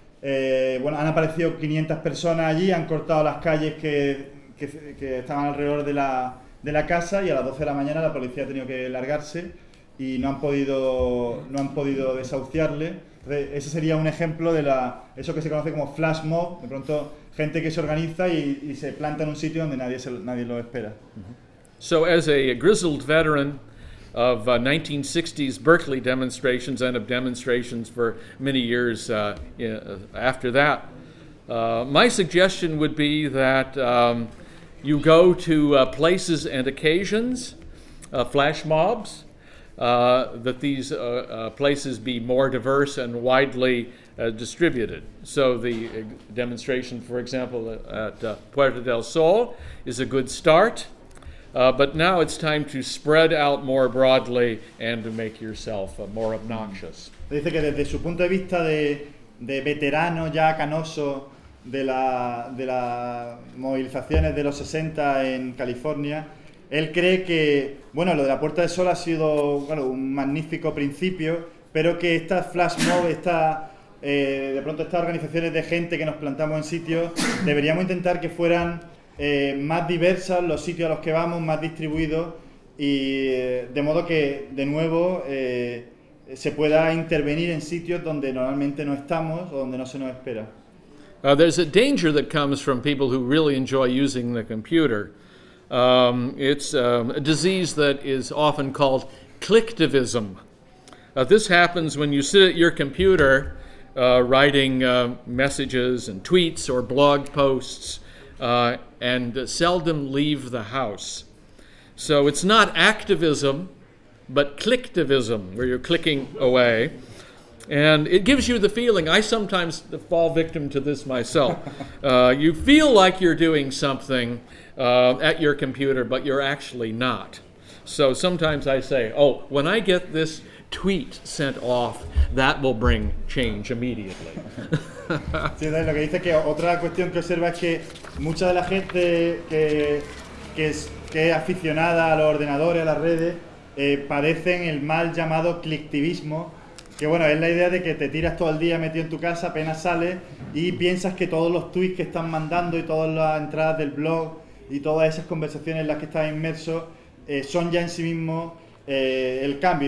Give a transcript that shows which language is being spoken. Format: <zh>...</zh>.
<es>Bueno, han aparecido 500 personas allí, han cortado las calles que estaban alrededor de la casa, y a las 12 de la mañana la policía ha tenido que largarse y no han podido desahuciarle. Entonces, ese sería un ejemplo de eso que se conoce como flash mob, de pronto gente que se organiza y se planta en un sitio donde nadie lo espera.</es> <en>So as a grizzled veteran of 1960s Berkeley demonstrations and of demonstrations for many years after that, my suggestion would be that you go to places and occasions, flash mobs, that these places be more diverse and widely distributed. So the demonstration, for example, at Puerta del Sol is a good start, but now it's time to spread out more broadly and to make yourself more obnoxious.</en> <es>Dice que desde su punto de vista de veterano ya canoso de la movilizaciones de los 60 en California, él cree que, bueno, lo de la Puerta del Sol ha sido, bueno, un magnífico principio, pero que esta flash mob, de pronto estas organizaciones de gente que nos plantamos en sitios, deberíamos intentar que fueran más diversas los sitios a los que vamos, más distribuidos, y de modo que, de nuevo, se pueda intervenir en sitios donde normalmente no estamos o donde no se nos espera.</es> <en>There's a danger that comes from people who really enjoy using the computer. It's a disease that is often called clicktivism. This happens when you sit at your computer writing messages and tweets or blog posts and seldom leave the house. So it's not activism, but clicktivism, where you're clicking away. And it gives you the feeling, I sometimes fall victim to this myself, you feel like you're doing something at your computer, but you're actually not. So sometimes I say, oh, when I get this tweet sent off, that will bring change immediately.</en> <es>Sí, Dani, lo que dice que otra cuestión que observa es que mucha de la gente que es aficionada a los ordenadores, a las redes, padecen el mal llamado clicktivismo, que bueno, es la idea de que te tiras todo el día metido en tu casa, apenas sales, y piensas que todos los tweets que están mandando y todas las entradas del blog y todas esas conversaciones en las que estás inmerso son ya en sí mismo el cambio.</es>